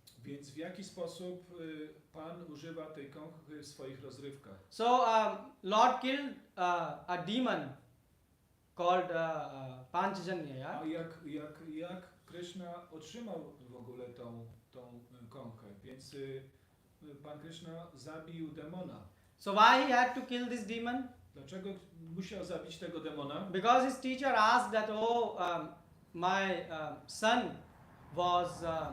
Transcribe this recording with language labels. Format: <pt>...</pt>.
<pl>Więc w jaki sposób Pan używa tej kąchy w swoich rozrywkach?</pl> <en>So Lord killed a demon called Panchajanya. Yeah?</en> <pl>A jak Krishna otrzymał w ogóle tą kąchę? Więc Pan Krishna zabił demona.</pl> <en>So why he had to kill this demon?</en> <pl>Dlaczego musiał zabić tego demona?</pl> <en>Because his teacher asked that, my son was</en>